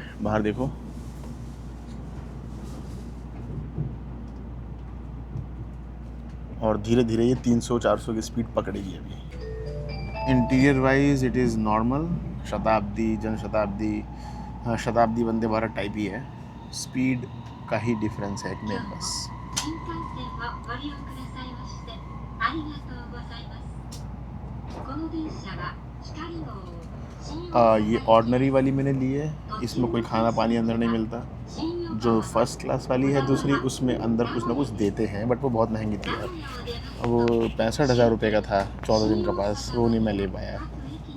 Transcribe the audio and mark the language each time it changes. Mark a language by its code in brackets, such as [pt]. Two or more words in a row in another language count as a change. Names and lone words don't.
[hi] बाहर देखो, और धीरे धीरे ये 300-400 की स्पीड पकड़ेगी अभी। [en] interior wise it is normal, [hi] शताब्दी, जनशताब्दी, शताब्दी वंदे भारत टाइप ही है। स्पीड का ही डिफरेंस है इनमें बस। [ja] 新幹線をご利用くださいましてありがとうございます。この電車は光号新大阪 [hi] ये ऑर्डिनरी वाली मैंने ली है, इसमें कोई खाना पानी अंदर नहीं मिलता। [ja] 新横浜 [hi] जो [en] first class [hi] वाली है दूसरी, उसमें अंदर कुछ ना कुछ देते हैं, बट वो बहुत महंगी थी यार। [ja] 名古屋を出ます [hi] वो 65,000 रुपये का था 14 दिन का पास, वो नहीं मैं ले पाया।